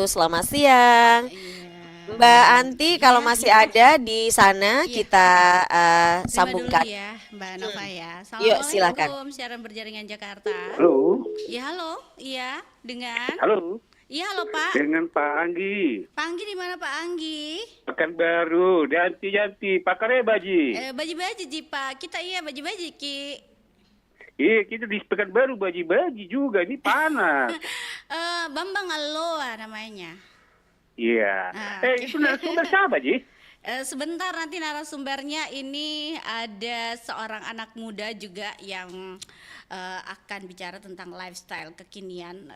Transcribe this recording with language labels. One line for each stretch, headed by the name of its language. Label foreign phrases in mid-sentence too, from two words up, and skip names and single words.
Indonesian: Selamat siang. Mbak Anti, kalau masih ada di sana, kita Terima sambungkan. dulu ya Mbak Nova ya. Yuk, silakan. Assalamualaikum, siaran berjaringan Jakarta. Halo. Ya halo, iya dengan. Halo. Iya halo Pak. Dengan Pak Anggi. Pak Anggi di mana Pak Anggi? Pekanbaru, Janti, Pak Baji.
Makasar: Baji-baji Ji Pak. Kita iya baji-baji Ki.
Indonesian: Iya, kita di Pekanbaru baji juga. Ini panas. Bambang Aloa namanya. Iya. Itu narasumber siapa, Ji? Sebentar, nanti narasumbernya ini ada seorang anak muda juga yang akan bicara tentang lifestyle kekinian.